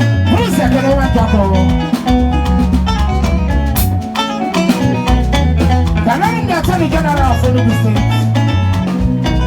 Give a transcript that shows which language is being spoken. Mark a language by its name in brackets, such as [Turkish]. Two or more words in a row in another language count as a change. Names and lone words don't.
[English] Bruce Ekene Nwachukwu. Can I name the Attorney General of Enugu State?